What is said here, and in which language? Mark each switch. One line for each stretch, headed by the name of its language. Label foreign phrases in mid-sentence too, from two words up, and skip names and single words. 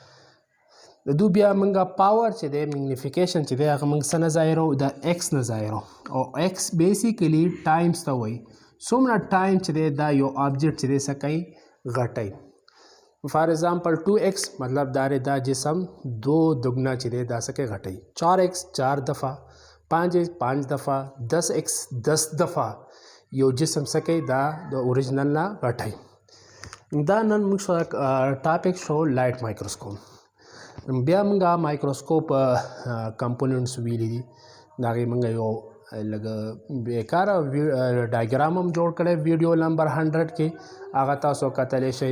Pashto: د دو بیا موږ پاور چې دی میګنیفیکیشن چې دی هغه موږ څه نه ظاهرو د ایکس نه ظاهرو او
English: X basically times
Pashto: ته وایي څومره ټایم چې دی دا یو آبجیکټ چې دی څه کوي غټوي.
English: for example
Pashto: 2x مطلب دا جسم 2 دگنا چې دی دا څه کوي غټوي. 4x 4 دفعه 5x 5 دفعه 10x 10 دفعه یو جسم څه کوي دا د اوریجنل نه غټوي. دا نن موږ ټاپک شو
English: light microscope.
Pashto: بیا موږ
English: microscope components
Pashto: ویلي دي د هغې موږ یو لږ بیکاره ډایګرام هم جوړ کړی ویډیو نمبر 100 کې هغه تاسو کتلی شئ.